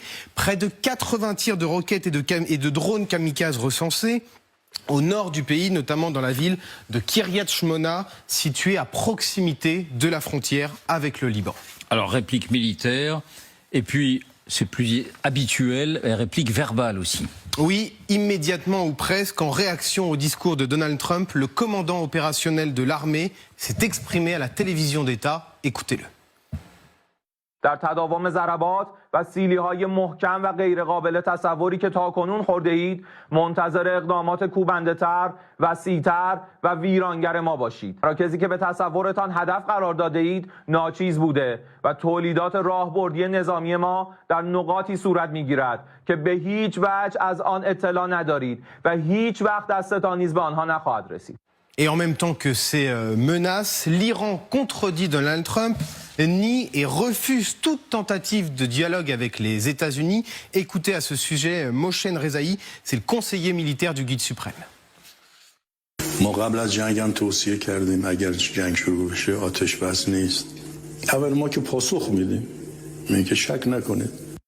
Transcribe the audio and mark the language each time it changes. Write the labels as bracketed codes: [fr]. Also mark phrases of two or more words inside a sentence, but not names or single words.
[fr] Près de 80 tirs de roquettes et de drones kamikazes recensés au nord du pays, notamment dans la ville de Kiryat Shmona, située à proximité de la frontière avec le Liban. Alors, réplique militaire, et puis, c'est plus habituel, réplique verbale aussi. Oui, immédiatement ou presque, en réaction au discours de Donald Trump, le commandant opérationnel de l'armée s'est exprimé à la télévision d'État. Écoutez-le. [fa] در تداوم ضربات و سیلی‌های محکم و غیرقابل تصوری که تاکنون خورده اید منتظر اقدامات کوبنده‌تر، وسیع‌تر و ویرانگر ما باشید. مراکزی که به تصورتان هدف قرار داده اید ناچیز بوده و تولیدات راهبردی نظامی ما در نقاطی صورت می‌گیرد که به هیچ وجه از آن اطلاع ندارید و هیچ وقت دستتان نیز به آنها نخواهد رسید. [fr] Et en même temps que ces menaces, l'Iran contredit Donald Trump, nie et refuse toute tentative de dialogue avec les États-Unis. Écoutez à ce sujet Moshen Rezaï, c'est le conseiller militaire du guide suprême. [fa] ما قبل از جنگ هم توصیه کردیم اگر جنگ شروع بشه آتش بس نیست. اول ما که پاسخ میدیم، میگه شک نکنید